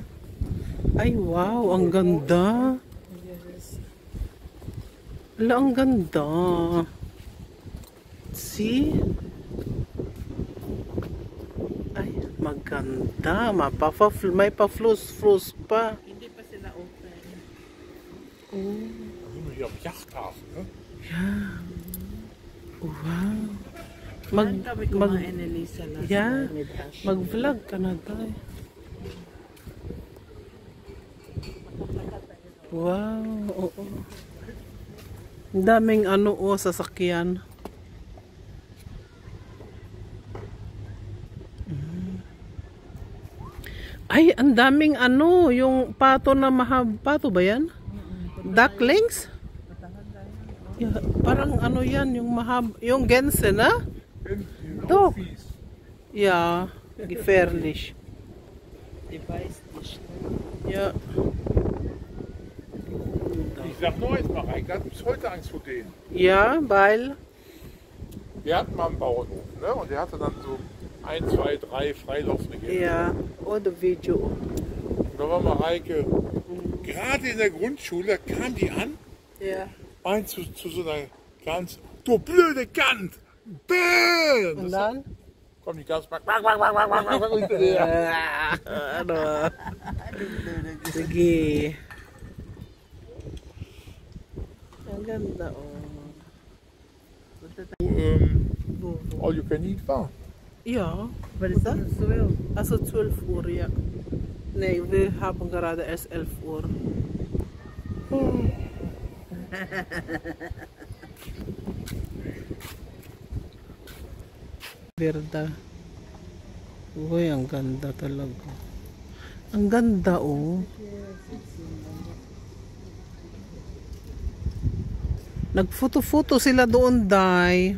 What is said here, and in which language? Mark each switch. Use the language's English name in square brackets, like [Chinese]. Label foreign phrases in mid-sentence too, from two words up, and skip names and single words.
[Filipino] Ay, wow, ang ganda. Ala, ang ganda. See? Ay, maganda. May pa-flows pa. hindi pa sila open. Oh. [German] Hier am Yachthafen, ne? Yeah. [Filipino] Wow. Mag-vlog ka na tayo. Wow, oo. Ang daming sasakyan. Ay, ang daming yung pato na pato ba yan? Ducklings? Yeah, parang yan, yung yung Gänse na? To. [German] Ja, gefährlich. Die weiß nicht. Ja. Ich sag nur jetzt mal, Reike hat bis heute Angst vor denen. Ja, weil? Wir hatten mal einen Bauernhof, ne? Und der hatte dann so 1, 2, 3 freilaufende Gänse. Ja, oder Video. Und da war mal Reike, gerade in der Grundschule, kam die an, Ja. meint zu so einer Gans, du blöde Gans! Bäh! Und dann? Kommt die Gans, hinter dir. [Filipino] Sige. Ang ganda, [English] All you can eat war. [German] Ja, was ist das? Also 12 Uhr, ja. Nee, wir haben gerade erst 11 Uhr. Verda. [Filipino] Uy, ang ganda talaga. Ang ganda, oh. Nagfoto-foto sila doon, Day.